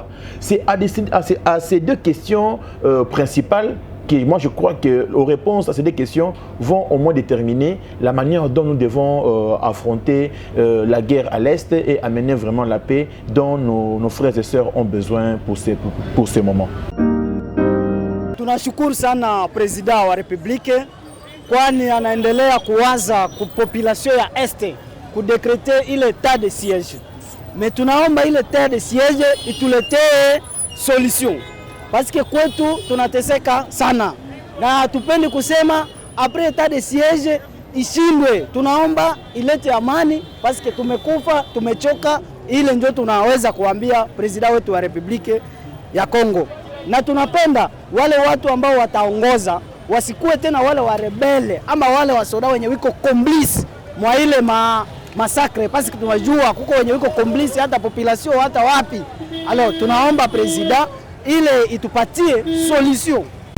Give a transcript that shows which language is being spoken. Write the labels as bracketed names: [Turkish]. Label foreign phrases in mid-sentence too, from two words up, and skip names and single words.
[French] C'est à ces deux questions principales que moi je crois que les réponses à ces deux questions vont au moins déterminer la manière dont nous devons affronter la guerre à l'Est et amener vraiment la paix dont nos frères et sœurs ont besoin pour ces moments. [Swahili] Tunashukuru sana President wa Republike kwani anaendelea kuwaza population ya Este kudekrete ile [French] état de siège. [Swahili] Mais tunaomba ile [French] état de siège [Swahili] ituletee solution. [French] Parce que [Swahili] kwetu tunateseka sana. Na hatupendi kusema [French] après état de siège [Swahili] ishindwe. Tunaomba ilete amani [French] parce que [Swahili] tumekufa, tumechoka. Ile ndio tunaweza kuambia president wetu wa Republike ya Kongo. Na tunapenda wale watu ambao wataongoza wasikuwe tena wale wa rebele ama wale wasoda wenye wiko complice mwa ile masakre [French] parce que [Swahili] tunajua kuko wenye wiko complice hata population hata wapi. Alors tunaomba president ile itupatie solution